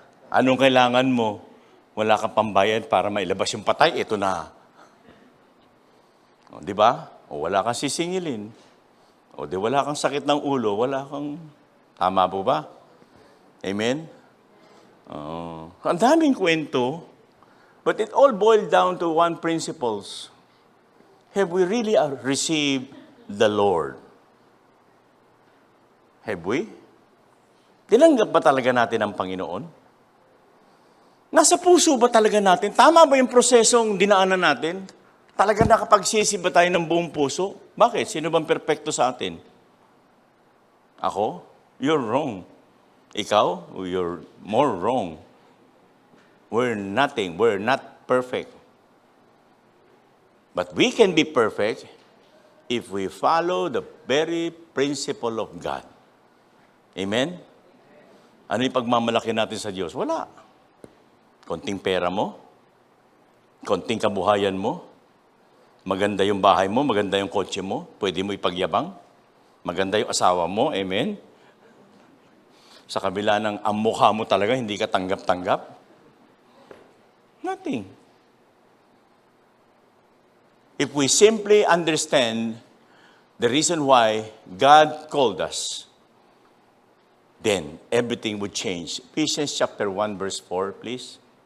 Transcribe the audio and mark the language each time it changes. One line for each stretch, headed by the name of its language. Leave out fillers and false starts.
Filipino: Anong kailangan mo? Wala kang pambayad para mailabas yung patay, ito na. Di ba? Wala kang sisingilin. Di wala kang sakit ng ulo, wala kang... Tama po ba? Amen? Ang daming kwento,
English: but it all boiled down to one principles. Have we really received the Lord? Have we?
Filipino: Tinanggap ba talaga natin ang Panginoon? Nasa puso ba talaga natin? Tama ba yung prosesong dinaanan natin? Talaga nakapagsisi ba tayo ng buong puso? Bakit? Sino bang perpekto sa atin? Ako?
English: You're wrong.
Filipino: Ikaw?
English: You're more wrong. We're nothing. We're not perfect. But we can be perfect if we follow the very principle of God.
Filipino: Amen? Ano yung pagmamalaki natin sa Diyos? Wala. Konting pera mo, konting kabuhayan mo, maganda yung bahay mo, maganda yung kotse mo, pwede mo ipagyabang, maganda yung asawa mo, amen? Sa kabila ng ang mukha mo talaga, hindi ka tanggap-tanggap.
English: Nothing. If we simply understand the reason why God called us, then everything would change. Ephesians chapter 1, verse 4, please.